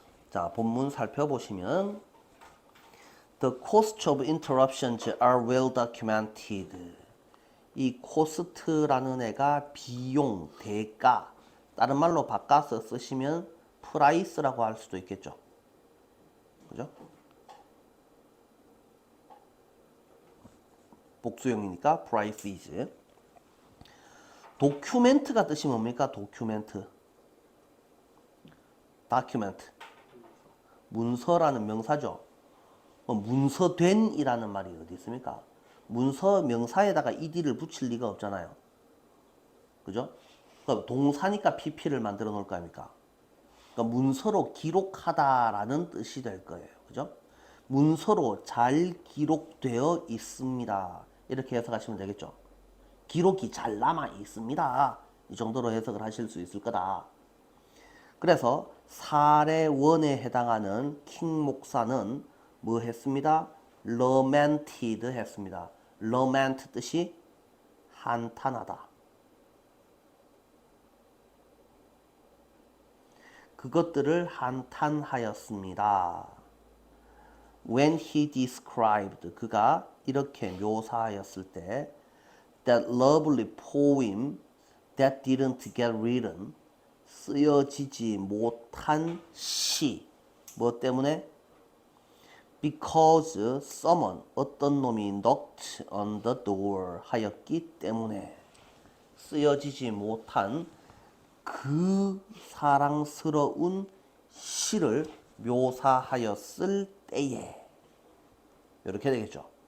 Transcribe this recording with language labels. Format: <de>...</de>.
<ko>자, 본문 살펴보시면</ko> <en>The cost of interruptions are well documented.</en> <ko>이 코스트라는 애가 비용, 대가, 다른 말로 바꿔서 쓰시면 프라이스라고 할 수도 있겠죠. 그죠? 복수형이니까</ko> <en>price is.</en> <ko>도큐멘트가 뜻이 뭡니까? 도큐멘트. 다큐멘트. 문서라는 명사죠. 문서된이라는 말이 어디 있습니까? 문서 명사에다가 ed를 붙일 리가 없잖아요. 그죠? 그럼 동사니까 pp를 만들어 놓을 거 아닙니까? 그러니까 문서로 기록하다라는 뜻이 될 거예요. 그죠? 문서로 잘 기록되어 있습니다. 이렇게 해석하시면 되겠죠. 기록이 잘 남아 있습니다. 이 정도로 해석을 하실 수 있을 거다. 그래서 사례 1에 해당하는 킹 목사는 뭐 했습니다? lamented 했습니다. lament 뜻이 한탄하다. 그것들을 한탄하였습니다.</ko> <en>When he described,</en> <ko>그가 이렇게 묘사하였을 때</ko> <en>that lovely poem that didn't get written,</en> <ko>쓰여지지 못한 시. 뭐 때문에?</ko> <en>Because someone,</en> <ko>어떤 놈이</ko> <en>knocked on the door</en> <ko>하였기 때문에 쓰여지지 못한 그 사랑스러운 시를 묘사하였을 때에 이렇게 되겠죠.</ko>